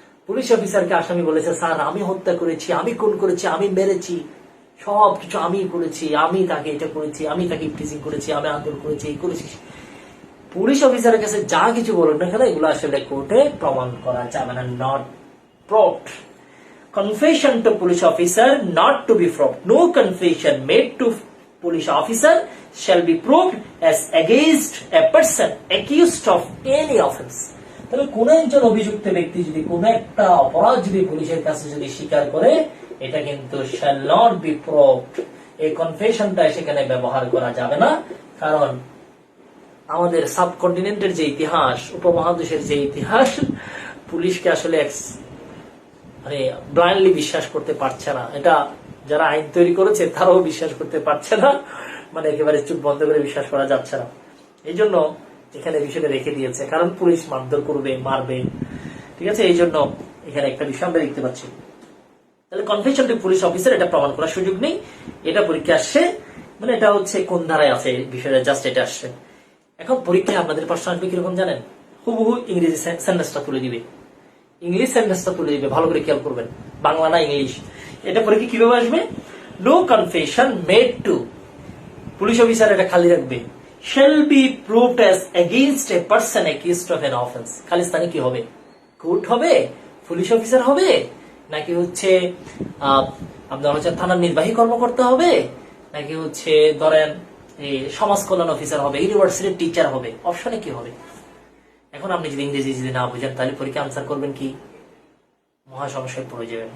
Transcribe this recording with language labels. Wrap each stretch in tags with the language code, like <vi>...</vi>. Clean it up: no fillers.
<bn>Police অফিসারকে আসামি বলেছে, স্যার আমি হত্যা করেছি, আমি খুন করেছি, আমি মেরেছি, সবকিছু আমি করেছি, আমি তাকে এটা করেছি, আমি তাকে ইফটিজিং করেছি, আমি আন্দোলন করেছি, এই করেছি। পুলিশ অফিসারের কাছে যা কিছু বলুন না কেন, এগুলো আসলে কোর্টে প্রমাণ করা যাবে না, not proved.</bn> <en>Confession to police officer not to be proved. No confession made to police officer shall be proved as against a person accused of any offense.</en> <bn>তাহলে কোন একজন অভিযুক্ত ব্যক্তি যদি কোন একটা অপরাধ যদি পুলিশের কাছে যদি স্বীকার করে, এটা কিন্তু</bn> <en>shall not be proved,</en> <bn>এই কনফেশনটা সেখানে ব্যবহার করা যাবে না, কারণ আমাদের সাবকন্টিনেন্টের যে ইতিহাস, উপমহাদেশের যে ইতিহাস, পুলিশকে আসলে মানে ব্লাইন্ডলি বিশ্বাস করতে পারছে না, এটা যারা আইন তৈরি করেছে তারাও বিশ্বাস করতে পারছে না, মানে একেবারে চুপ বন্ধ করে বিশ্বাস করা যাচ্ছে না। এই জন্য এখানে বিষয়টা রেখে দিয়েছে, কারণ পুলিশ মারধর করবে, মারবে, ঠিক আছে। এই জন্য এখানে একটা বিষয় আমরা দেখতে পাচ্ছি। তাহলে কনফেশন টু পুলিশ অফিসার এটা প্রমাণ করার সুযোগ নেই, এটা পরীক্ষা আসছে, মানে এটা হচ্ছে কোন ধারায় আছে বিষয়টা, জাস্ট এটা আসছে। এখন পরীক্ষায় আপনাদের প্রশ্ন আসবে কিরকম জানেন? হুবহু ইংরেজি সেন্টেন্সটা তুলে দিবে, ইংলিশ সেন্টেন্সটা তুলে দিবে, ভালো করে খেয়াল করবেন, বাংলা না ইংলিশ। এটা পরীক্ষা কিভাবে আসবে?</bn> <en>no confession made to police officer,</en> <bn>এটা খালি রাখবে,</bn> <en>shall be proved as against a person accused of an offense।</en> <bn>খালিস্তানে কি হবে? কোর্ট হবে, পুলিশ অফিসার হবে, নাকি হচ্ছে আপনার হচ্ছে থানার নির্বাহী কর্মকর্তা হবে, নাকি হচ্ছে ধরেন এই সমাজ কল্যাণ অফিসার হবে, ইউনিভার্সিটির টিচার হবে? অপশনে কি হবে? এখন আপনি যদি ইংরেজি যদি না বুঝেন তাহলে পরীক্ষা আনসার করবেন কি? মহা সমস্যায় পড়ে যাবেন।</bn>